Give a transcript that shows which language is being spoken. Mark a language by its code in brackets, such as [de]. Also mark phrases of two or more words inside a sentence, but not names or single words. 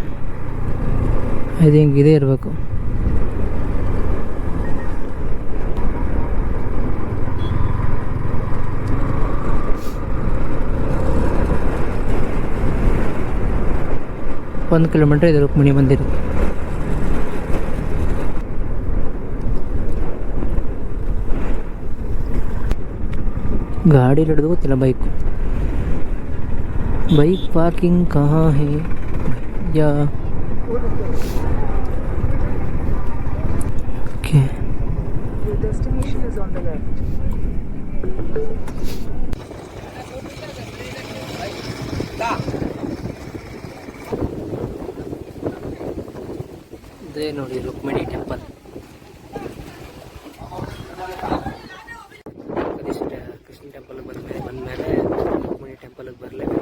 [en] I think [kn] ಇದೇ ಇರಬೇಕು. ಒಂದು ಕಿಲೋಮೀಟ್ರ್ ಇದೆ ರುಕ್ಮಿಣಿ ಮಂದಿರ. ಗಾಡಿ ಹಿಡಿದು ಗೊತ್ತಿಲ್ಲ. [en] bike parking [hi] ಕहाँ है या okay. [en] Your destination is on the left. [kn] ಇದೇ ನೋಡಿ ರುಕ್ಮಿಣಿ ಟೆಂಪಲ್. ಕೃಷ್ಣ ಟೆಂಪಲ್ಗೆ ಬಂದಮೇಲೆ ರುಕ್ಮಿಣಿ ಟೆಂಪಲ್ಗೆ ಬರಲೇಬೇಕು.